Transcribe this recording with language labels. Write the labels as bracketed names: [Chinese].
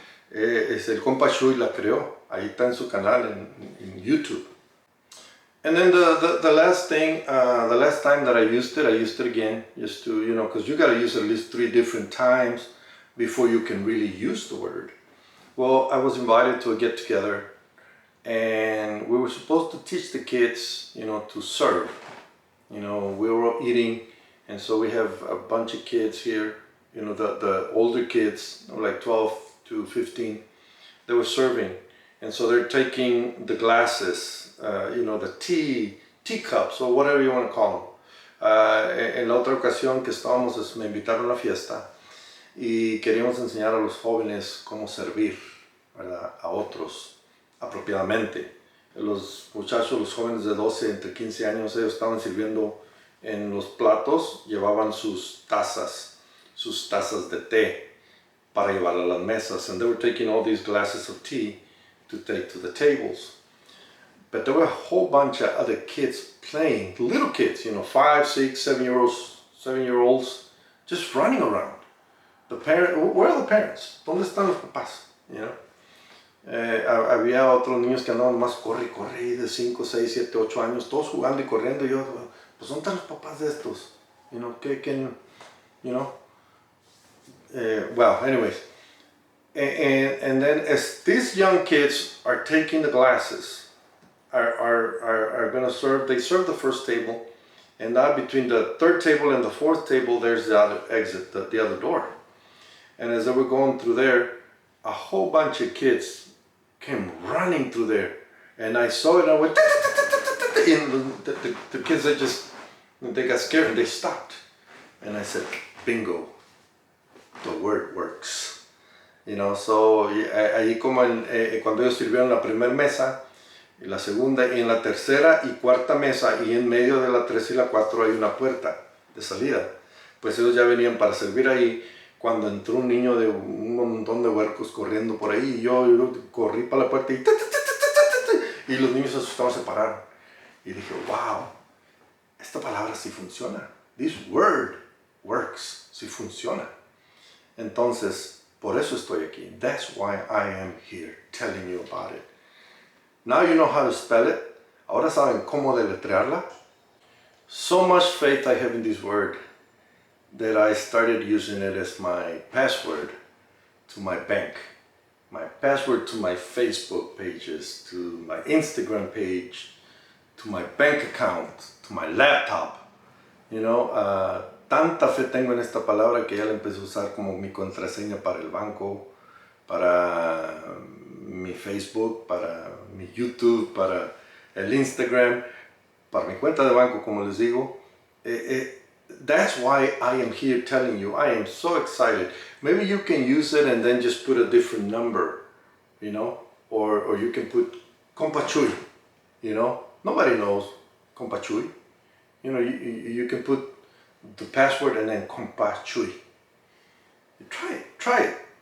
[Spanish] Es el Compa Chuy la creó. Ahí está en su canal en YouTube. [English] And then the last thing, the last time that I used it again, just to, you know, because you got to use it at least 3 different times before you can really use the word. Well, I was invited to a get-together, and we were supposed to teach the kids, you know, to serve. You know, we were all eating, and so we have a bunch of kids here, you know, the older kids, like 12 to 15, they were serving. And so they're taking the glasses, you know, the teacups, or whatever you want to call them. [Spanish] En la otra ocasión que estábamos, me invitaron a la fiesta y queríamos enseñar a los jóvenes cómo servir, ¿verdad?, a otros apropiadamente. Los muchachos, los jóvenes de 12, entre 15 años, ellos estaban sirviendo en los platos, llevaban sus tazas de té para llevar a las mesas. [English] And they were taking all these glasses of tea to take to the tables. But there were a whole bunch of other kids playing, little kids, you know, 5, 6, 7-year-olds, just running around. The parent, where are the parents? [Spanish] ¿Dónde están los papás? [English] You know? [Spanish] Había otros niños que andaban más corre y corre, de 5, 6, 7, 8 años, todos jugando y corriendo. Y yo, pues ¿dónde están los papás de estos? [English] You know, you know? Well, anyways. And then as these young kids are taking the classes, are going to serve, they serve the first table. And now between the third table and the fourth table, there's the other exit, the other door. And as they were going through there, a whole bunch of kids came running through there. And I saw it, and I went, and the kids, they got scared and they stopped. And I said, bingo, the word works. You know, so [Spanish] ahí como cuando ellos sirvieron la primera mesa, y la segunda, y en la tercera y cuarta mesa, y en medio de la 3 y la 4 hay una puerta de salida. Pues ellos ya venían para servir ahí, cuando entró un niño de un montón de huercos corriendo por ahí, y yo corrí para la puerta y los niños asustados se pararon. Y dije, wow, esta palabra sí funciona. [English] This word works, [Spanish] sí funciona. Entonces, por eso estoy aquí. [English] That's why I am here telling you about it. Now you know how to spell it. [Spanish] Ahora saben cómo deletrearla. [English] So much faith I have in this word that I started using it as my password to my bank, my password to my Facebook pages, to my Instagram page, to my bank account, to my laptop. You know, [Spanish] tanta fe tengo en esta palabra que ya la empecé a usar como mi contraseña para el banco, para mi Facebook, para mi YouTube, para el Instagram, para mi cuenta de banco, como les digo. [English] That's why I am here telling you. I am so excited. Maybe you can use it and then just put a different number, you know, or you can put compachui, you know. Nobody knows compachui. You know, you can put the password and then compachui. Try it.